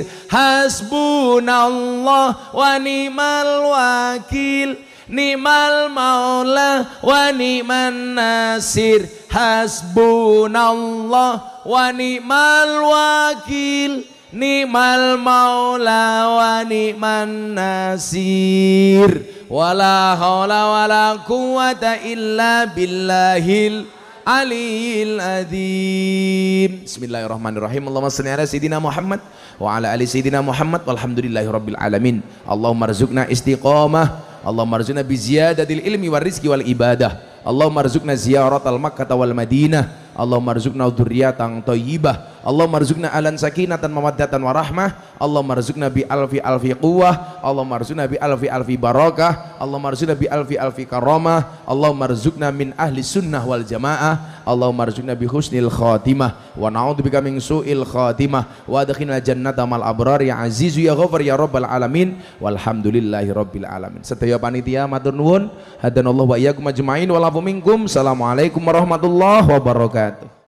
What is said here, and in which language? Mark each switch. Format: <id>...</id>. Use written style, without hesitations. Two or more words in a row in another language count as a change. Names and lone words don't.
<ar>حسبنا الله ونعم الوكيل نعم المولى ونعم النصير. حسبنا الله ونعم الوكيل نعم المولى ونعم النصير. ولا حول ولا قوة إلا بالله العلي العظيم. بسم الله الرحمن الرحيم اللهم صل على سيدنا محمد وعلى آل سيدنا محمد والحمد لله رب العالمين. اللهم ارزقنا استقامة اللهم ارزقنا بزيادة العلم والرزق والعبادة. اللهم ارزقنا زيارة مكة والمدينة. اللهم ارزقنا ذرية طيبة اللهم ارزقنا ألا سكينة مودة ورحمة. اللهم ارزقنا بألف ألف قوة اللهم ارزقنا بألف ألف بركة. اللهم ارزقنا بألف ألف كرامة اللهم ارزقنا من أهل السنة والجماعة. اللهم ارزقنا بحسن الخاتمة ونعوذ بك من سوء الخاتمة وأدخلنا جنة الأبرار يا عزيز يا غفار يا رب العالمين والحمد لله رب العالمين.</ar> <jv>Sedaya panitia matur nuwun,</jv> <ar>هدانا الله وإياكم أجمعين والعفو منكم. السلام عليكم ورحمة الله وبركاته.</ar>